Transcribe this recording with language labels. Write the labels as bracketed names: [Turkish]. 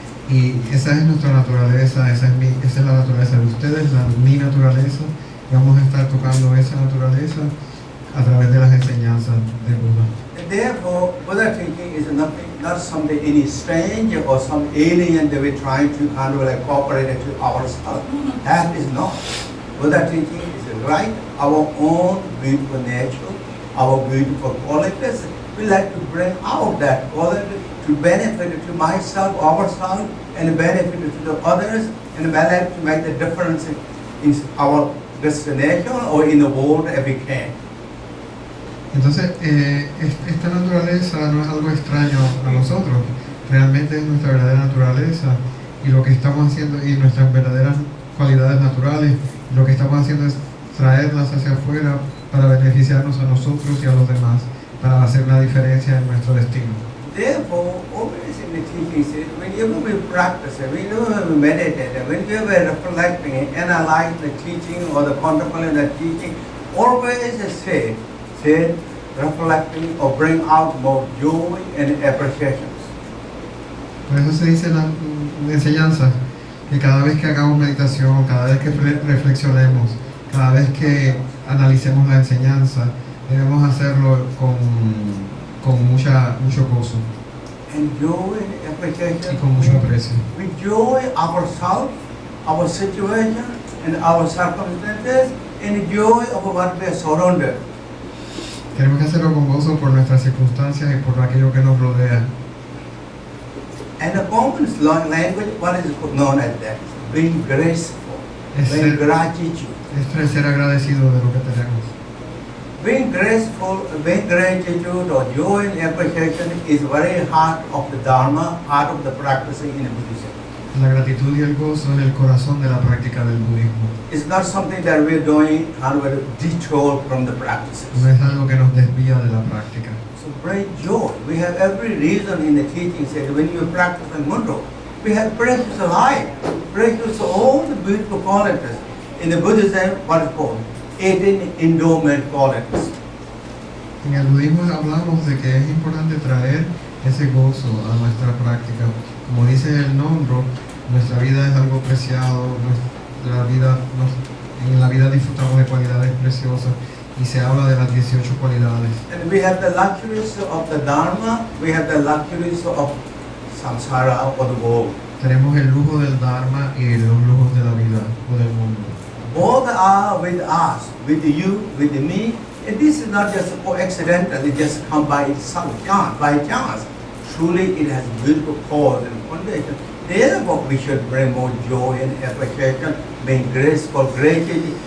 [Spanish] Y esa es nuestra naturaleza, esa es la naturaleza de ustedes, mi naturaleza. Y vamos a estar tocando esa naturaleza a través de las enseñanzas de Buda. [English] And therefore, Buddha teaching is not something any strange or some alien that we're trying to kind of like cooperate it to ourselves. That is not. Buddha teaching is right, our own beautiful nature, our beautiful qualities. We like to bring out that quality to benefit to myself, ourselves, and benefit to the others, and benefit to make the difference in our destination or in the world if we can. [Spanish] Entonces, esta naturaleza no es algo extraño a nosotros, realmente es nuestra verdadera naturaleza y lo que estamos haciendo y nuestras verdaderas cualidades naturales, lo que estamos haciendo es traerlas hacia afuera para beneficiarnos a nosotros y a los demás, para hacer una diferencia en nuestro destino. [English] Therefore, always in the teaching, whenever we practice, whenever we meditate, whenever we reflect and analyze the teaching or the contemplating the teaching, always say, reflecting or bring out more joy and appreciations. [Spanish] Por eso se dice en la enseñanza que cada vez que hagamos meditación, cada vez que reflexionemos, cada vez que analicemos la enseñanza, debemos hacerlo con mucho gozo [English] And joy and appreciation. [Spanish] y con mucho aprecio. [English] We enjoy ourselves, our situation, and our circumstances, and joy of what we are surrounded. [Spanish] Tenemos que hacerlo con gozo por nuestras circunstancias y por aquello que nos rodea. [English] And the common language, what is known as that? Being graceful, being gratitude. [Spanish] Esto es ser agradecido de lo que tenemos. [English] Being graceful, being gratitude or joy and appreciation is very heart of the Dharma, heart of the practicing in Buddhism. [Spanish] La gratitud y el gozo es el corazón de la práctica del budismo. [English] It's not something that we're doing and we're detour from the practices. [Spanish] No es algo que nos desvía de la práctica. [English] So bring joy. We have every reason in the teaching said when you practice in Mundo, we have precious life, precious all the beautiful qualities. In the Buddhism, what is called 18 endowment qualities. [Spanish] En el budismo hablamos de que es importante traer ese gozo a nuestra práctica. Como dice el nombre, nuestra vida es algo preciado, en la vida disfrutamos de cualidades preciosas y se habla de las 18 cualidades. [English] And we have the luxuries of the Dharma, we have the luxuries of samsara or the world. [Spanish] Tenemos el lujo del Dharma y los lujos de la vida o del mundo. [English] Both are with us, with you, with me. And this is not just accidental, it just come by itself, by chance. Truly it has beautiful cause and foundation. Therefore we should bring more joy and appreciation, being graceful, gratitude.